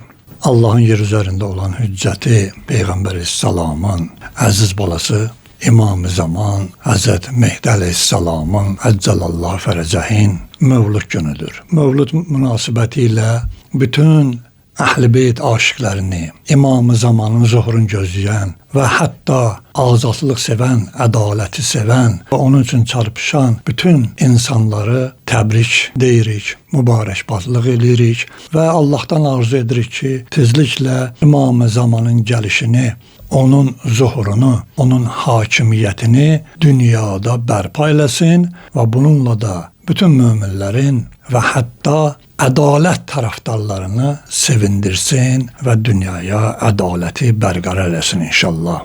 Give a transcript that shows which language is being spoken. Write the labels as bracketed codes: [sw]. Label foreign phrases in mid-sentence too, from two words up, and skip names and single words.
[tr] Allah'ın yer üzerinde olan hücceti Peygamber Aleyhisselam'ın aziz balası İmam-ı Zaman Hazreti Mehdi Aleyhisselam'ın Eccelallahu Ferecehin Mevlud günüdür. [az] Mevlud münasebetiyle bütün Əhl-i Beyt aşıqlarını, İmam-ı Zamanın zuhurunu gözləyən və hətta azadlıq sevən, ədaləti sevən və onun üçün çarpışan bütün insanları təbrik deyirik, mübarəkbazlıq edirik və Allahdan arzu edirik ki, tezliklə İmam-ı Zamanın gəlişini, onun zuhurunu, onun hakimiyyətini dünyada bərpa eləsin və bununla da bütün möminlərin və hətta ədalət tərəfdarlarını sevindirsin və dünyaya ədaləti bərqərar eləsin inşallah.